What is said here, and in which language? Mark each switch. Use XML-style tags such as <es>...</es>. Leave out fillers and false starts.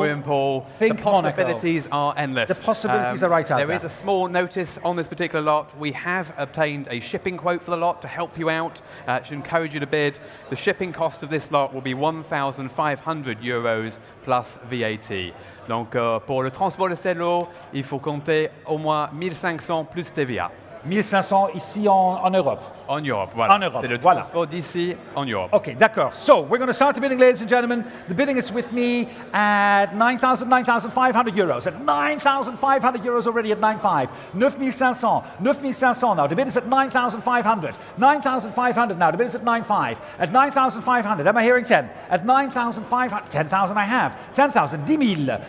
<en>Swimming pool. Think the possibilities are endless. The possibilities are right out there. There is a small notice on this particular lot. We have obtained a shipping quote for the lot to help you out, to encourage you to bid. The shipping cost of this lot will be 1,500 euros plus VAT.</en> <fr>Donc pour le transport de ces lots, il faut compter au moins 1,500 plus TVA. 1,500 ici en Europe. En Europe, voilà. En Europe, C'est le voilà. transport d'ici en Europe. Okay, d'accord.</fr> <en>So, we're going to start the bidding, ladies and gentlemen. The bidding is with me at 9,500 euros. At 9,500 euros already at 9,500. 9,500. 9,500 now. The bid is at 9,500. 9,500 now. The bid is at 9,500. At 9,500. Am I hearing 10? At 9,500. 10,000 I have. 10,000. 10,000.</en>